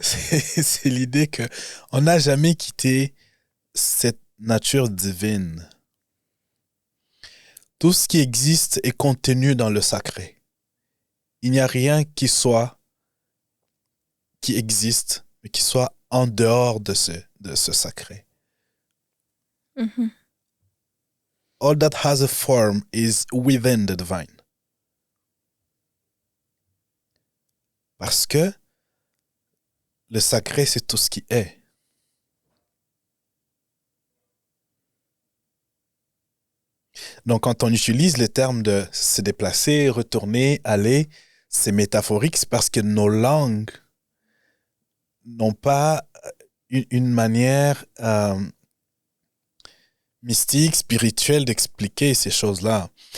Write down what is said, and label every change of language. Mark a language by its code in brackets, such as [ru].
[fr] C'est l'idée que on n'a jamais quitté cette nature divine. Tout ce qui existe est contenu dans le sacré. Il n'y a rien qui existe, mais qui soit en dehors de ce sacré. Mhm. [en] All that has a form is within the divine. [fr] Parce que le sacré, c'est tout ce qui est. Donc, quand on utilise le terme de se déplacer, retourner, aller, c'est métaphorique, c'est parce que nos langues n'ont pas une manière mystique, spirituelle d'expliquer ces choses-là.